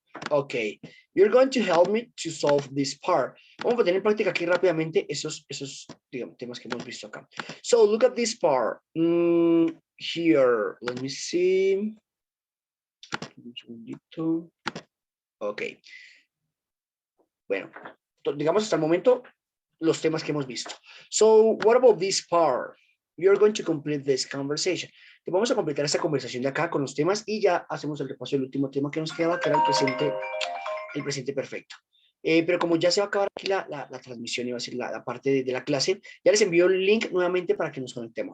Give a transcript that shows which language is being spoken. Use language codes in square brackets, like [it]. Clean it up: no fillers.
[en] Okay, you're going to help me to solve this part. [es] Vamos a tener en práctica aquí rápidamente esos digamos, temas que hemos visto acá. [en] So look at this part. Here, let me see. [es] Un segundito. Ok. Bueno, digamos hasta el momento los temas que hemos visto. [en] So what about this part? You're going to complete this conversation. [es] Vamos a completar esta conversación de acá con los temas y ya hacemos el repaso del último tema que nos quedaba, que era el presente perfecto. Pero como ya se va a acabar aquí la transmisión, iba a ser la parte de la clase, ya les envío el link nuevamente para que nos conectemos.